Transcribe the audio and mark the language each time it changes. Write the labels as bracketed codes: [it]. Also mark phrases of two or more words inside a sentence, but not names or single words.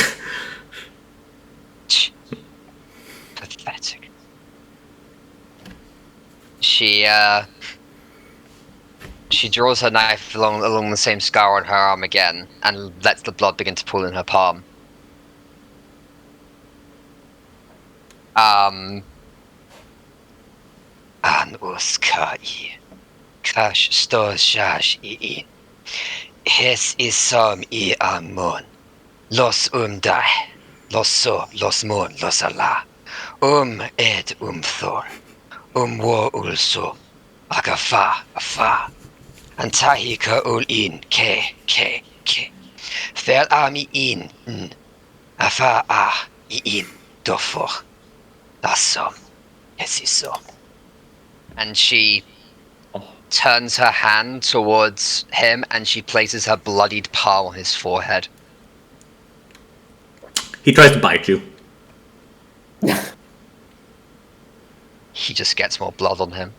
[en] Pathetic. She draws her knife along the same scar on her arm again, and lets the blood begin to pool in her palm. An uskai, kash sto shash I. Hes isom I amon. Los dai. Los so, los mon, los ala. Ed thor. Wo ulso. Agafa, afa. Antahika ul in, ke. Fel ami in, afa in, dofor. Lasom, esiso. And she turns her hand towards him and she places her bloodied palm on his forehead. He tries to bite you. He just gets more blood on him.